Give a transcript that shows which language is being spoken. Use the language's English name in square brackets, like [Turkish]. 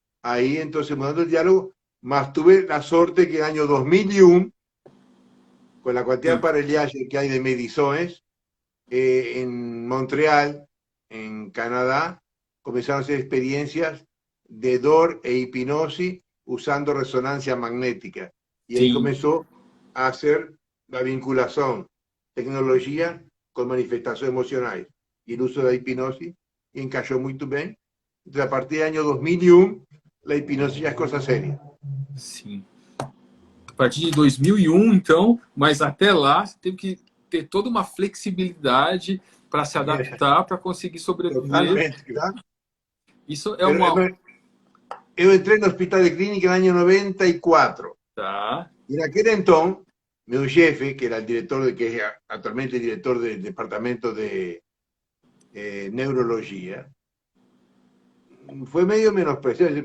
[Spanish] Ahí entonces mudando el diálogo, más tuve la suerte que en el año 2001, con la cantidad de aparellaje que hay de mediciones, en Montreal, en Canadá, comenzaron a hacer experiencias de DOR e hipnosis usando resonancia magnética. Y ahí [Portuguese] Sim. [Spanish] comenzó a hacer la vinculación, tecnología con manifestaciones emocionales. Y el uso de la hipnosis encajó muy bien. Entonces, a partir del año 2001, la hipnosis ya es cosa seria. [Portuguese] Sim. A partir de 2001, então, mas até lá você teve que ter toda uma flexibilidade para se adaptar, para conseguir sobreviver. Totalmente, claro. Isso é [Spanish] Pero [Portuguese] uma. [Spanish] yo entré en el hospital de clínica en el año 94. [Portuguese] Tá. [Spanish] Y en aquel entonces, mi jefe, que era el director, que es actualmente el director del departamento de neurología, fue medio menospreciado.